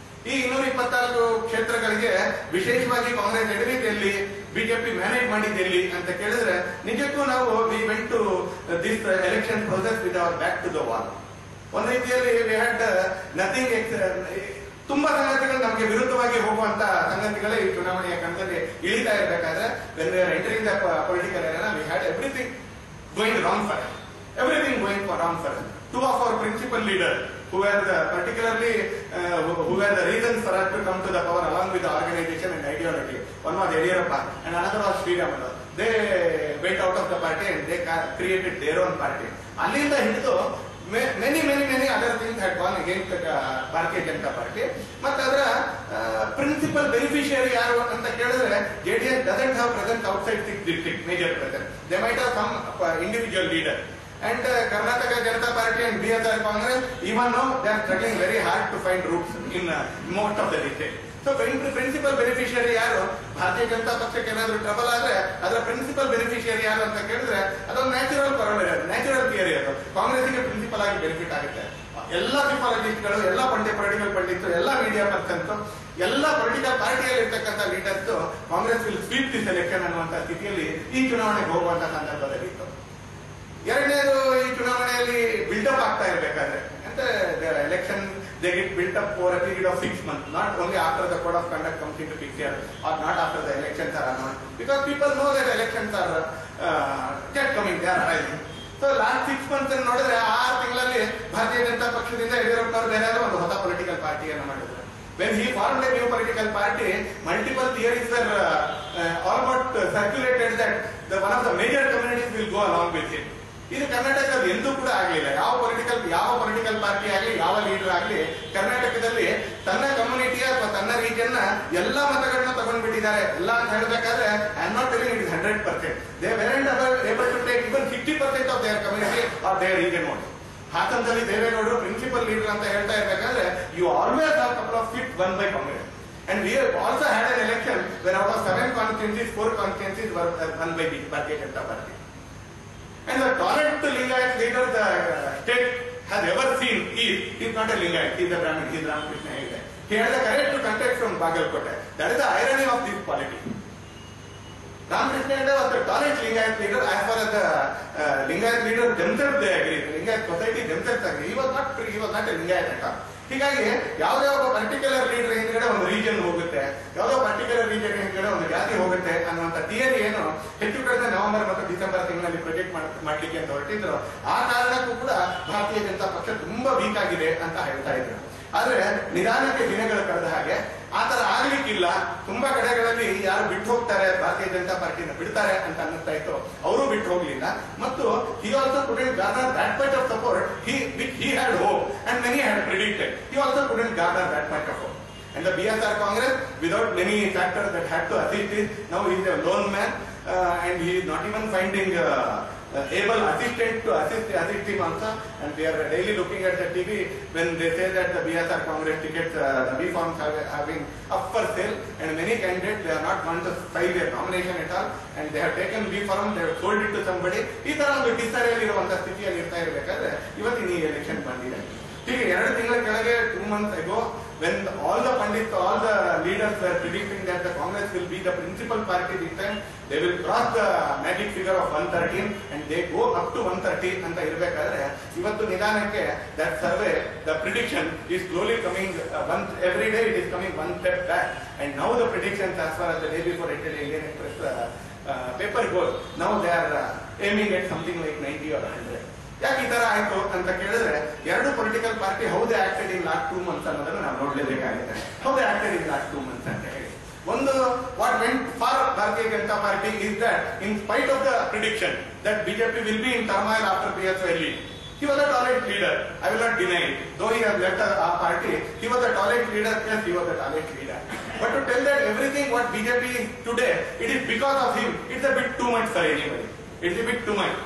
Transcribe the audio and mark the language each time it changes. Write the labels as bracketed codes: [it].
[kn] ಈ 224 ಕ್ಷೇತ್ರಗಳಿಗೆ ವಿಶೇಷವಾಗಿ ಕಾಂಗ್ರೆಸ್ ಎಡವಿದ್ದೆಲ್ಲಿ, ಬಿಜೆಪಿ ಮ್ಯಾನೇಜ್ ಮಾಡಿದ್ದೆಲ್ಲಿ ಅಂತ ಕೇಳಿದ್ರೆ ನಿಜಕ್ಕೂ ನಾವು [en] We went to this election process with our back to the wall. ಒಂದು ರೀತಿಯಲ್ಲಿ we had nothing. ತುಂಬಾ ಸಂಗತಿಗಳು ನಮಗೆ ವಿರುದ್ಧವಾಗಿ ಹೋಗುವಂತ ಸಂಗತಿಗಳೇ ಈ ಚುನಾವಣೆಯ ಕಣದಲ್ಲಿ ಇಳಿತಾ ಇರಬೇಕಾದ್ರೆ when we are entering the political arena, we had everything going wrong for us. Everything going wrong for us. Two of our principal leaders who were particularly who were the reasons for us to come to the power along with the organization and ideology. One was Yediyurappa and another was Sriramulu. They went out of the party and they created their own party. [kn] ಅಲ್ಲಿಂದ ಹಿಡಿದು [en] many other things had gone against Bharatiya Janata Party. [kn] ಮತ್ತೆ ಅದರ principal beneficiary ಯಾರು ಅಂತ ಕೇಳಿದ್ರೆ [en] JDS doesn't have presence outside the district, major presence. They might have some individual leader. And Karnataka Janata Party and BSR Congress, even now they are struggling very hard to find roots in most of the district. [kn] So principal beneficiary ಯಾರು? ಭಾರತೀಯ ಜನತಾ ಪಕ್ಷಕ್ಕೆ ಏನಾದ್ರು trouble ಆದ್ರೆ ಅದರ principal beneficiary ಯಾರು ಅಂತ ಕೇಳಿದ್ರೆ ಅದೊಂದು ನ್ಯಾಚುರಲ್ ಥಿಯರಿ. ಅದು ಕಾಂಗ್ರೆಸ್ಗೆ ಪ್ರಿನ್ಸಿಪಲ್ ಆಗಿ ಬೆನಿಫಿಟ್ ಆಗುತ್ತೆ. ಎಲ್ಲ ಸಿಫಾಲಜಿಸ್ಟ್ಗಳು, ಎಲ್ಲ ಪೊಲಿಟಿಕಲ್ ಪಂಡಿತ್, ಎಲ್ಲ ಮೀಡಿಯಾ ಪರ್ಸನ್ಸ್, ಎಲ್ಲ ಪೊಲಿಟಿಕಲ್ ಪಾರ್ಟಿಯಲ್ಲಿ ಇರ್ತಕ್ಕಂಥ leaders Congress [en] will sweep this election [kn] ಅನ್ನುವಂತ ಸ್ಥಿತಿಯಲ್ಲಿ ಈ ಚುನಾವಣೆಗೆ ಹೋಗುವಂತ ಸಂದರ್ಭದಲ್ಲಿ ಇತ್ತು. ಎರಡನೇದು, ಈ ಚುನಾವಣೆಯಲ್ಲಿ ಬಿಲ್ಡಪ್ ಆಗ್ತಾ ಇರಬೇಕಾದ್ರೆ ಅಂತ election [en] they get built up for a period of 6 months, not only after the code of conduct comes into picture or not after the elections are announced, because people know that elections are just coming, they are arriving. So last 6 months [kn] ಅನ್ನು ನೋಡಿದ್ರೆ 6 ತಿಂಗಳಲ್ಲಿ ಭಾರತೀಯ ಜನತಾ ಪಕ್ಷದಿಂದ ಯಡಿಯೂರಪ್ಪನವರು ಬೇರೆ ಒಂದು ಹೊಸ political ಪಾರ್ಟಿಯನ್ನು ಮಾಡಿದ್ರು. [en] When he formed a new political party, multiple theories were almost circulated that one of the major communities will go along with him. [kn] ಇದು ಕರ್ನಾಟಕದಲ್ಲಿ ಎಂದೂ ಕೂಡ ಆಗಲಿಲ್ಲ. ಯಾವ ಪೊಲಿಟಿಕಲ್ ಪಾರ್ಟಿ ಆಗಲಿ, ಯಾವ ಲೀಡರ್ ಆಗಲಿ ಕರ್ನಾಟಕದಲ್ಲಿ ತನ್ನ ಕಮ್ಯುನಿಟಿಯ ಅಥವಾ ತನ್ನ ರೀಜನ್ ಎಲ್ಲ ಮತಗಳನ್ನ ತಗೊಂಡ್ಬಿಟ್ಟಿದ್ದಾರೆ. ಎಲ್ಲ ಅಂತ ಹೇಳಬೇಕಾದ್ರೆ [en] I am not telling it is 100%. They weren't able to take even 50% of their community or their region vote. [kn] ಹಾಸನದಲ್ಲಿ ದೇವೇಗೌಡರು ಪ್ರಿನ್ಸಿಪಲ್ ಲೀಡರ್ ಅಂತ ಹೇಳ್ತಾ ಇರಬೇಕಾದ್ರೆ [en] You always have couple of seats won by Congress. And we have also had an election when out of 7 constituencies, 4 constituencies were won by Bharatiya Janata Party. And the tallest Lingayat leader the state has ever seen is not a Lingayat, he is a Brahmin, he is Ramakrishna Heggde. He had the courage to contest from Bagalkote. That is the irony of this politics. Ramakrishna Heggde was the tallest Lingayat leader as far as the Lingayat leaders themselves they agree. The Lingayat society themselves agree. He was not a Lingayat at all. [kn] ಹೀಗಾಗಿ ಯಾವುದೇ ಒಬ್ಬ particular leader ಹಿಂದ್ಗಡೆ ಒಂದು region ಹೋಗುತ್ತೆ, ಯಾವುದೋ particular region ಹಿಂದ್ಗಡೆ ಒಂದು ಜಾತಿ ಹೋಗುತ್ತೆ ಅನ್ನುವಂಥ ಥಿಯರಿ ಏನು ಹೆಚ್ಚು ಕಡಿಮೆ ನವೆಂಬರ್ ಮತ್ತು ಡಿಸೆಂಬರ್ ತಿಂಗಳಲ್ಲಿ ಪ್ರೊಜೆಕ್ಟ್ ಮಾಡ್ಲಿಕ್ಕೆ ಅಂತ ಹೊರಟಿದ್ರು. ಆ ಕಾರಣಕ್ಕೂ ಕೂಡ ಭಾರತೀಯ ಜನತಾ ಪಕ್ಷ ತುಂಬಾ ವೀಕ್ ಆಗಿದೆ ಅಂತ ಹೇಳ್ತಾ ಇದ್ರು. ಆದ್ರೆ ನಿಧಾನಕ್ಕೆ ದಿನಗಳು ಕಳೆದ ಹಾಗೆ ಆತರ ಆಗ್ಲಿಕ್ಕಿಲ್ಲ. ತುಂಬಾ ಕಡೆಗಳಲ್ಲಿ ಯಾರು ಬಿಟ್ಟು ಹೋಗ್ತಾರೆ, ಭಾರತೀಯ ಜನತಾ ಪಾರ್ಟಿನ ಬಿಡ್ತಾರೆ ಅಂತ ಅನ್ನಿಸ್ತಾ ಇತ್ತು, ಅವರು ಬಿಟ್ಟು ಹೋಗ್ಲಿಲ್ಲ. ಮತ್ತು [en] he also couldn't garner that much of support which he had hoped and many had predicted. He also couldn't garner that much of hope. And the BSR Congress, without many factors that had to assist him, now he is a lone man and he is not even finding able assistant to assist him also. And we are daily looking at the TV when they say that the BSR Congress tickets, the B forms have been up for sale, and many candidates they are not want to file their nomination at all, and they have taken B form, they have sold it to somebody. [kn] ಈ ತರ ಒಂದು ಡಿಸ್ಟರಿಯಲ್ಲಿರುವಂತಹ ಸ್ಥಿತಿಯಲ್ಲಿ ಇರ್ತಾ ಇರಬೇಕಾದ್ರೆ ಇವತ್ತಿನ ಈ election ಬಂದಿದೆ. ಹೀಗೆ 2 ತಿಂಗಳ ಕೆಳಗೆ [en] 2 months ago when all the pundits, all the leaders were predicting that the Congress will be the principal party this time, they will cross the magic figure of 113 and they go up to 130 [kn] ಅಂತ ಇರಬೇಕಾದ್ರೆ ಇವತ್ತು ನಿಧಾನಕ್ಕೆ [en] that survey, the prediction is slowly coming every day it is coming one step back, and now the predictions as far as the day before yesterday Indian Express paper goes, now they are aiming at something like 90 or 100. [kn] ಯಾಕೆ ಈ ತರ ಆಯ್ತು ಅಂತ ಕೇಳಿದ್ರೆ 2 political party [en] how they acted in last 2 months [kn] ಅನ್ನೋದನ್ನ ನಾವು ನೋಡ್ಲೇಬೇಕಾಗುತ್ತೆ. How they acted in last 2 months ಅಂತ ಹೇಳಿ ಒಂದು [en] what went for Bharatiya Janata Party is that in spite of the prediction that BJP will be in turmoil after PSY lead, he was a tolerant leader. I will not deny it. Though he has left our party, he was a tolerant leader. Yes, he was a tolerant leader. But to tell that everything what BJP is today, it is because of him, it's a bit too much for anybody. It's a bit too much.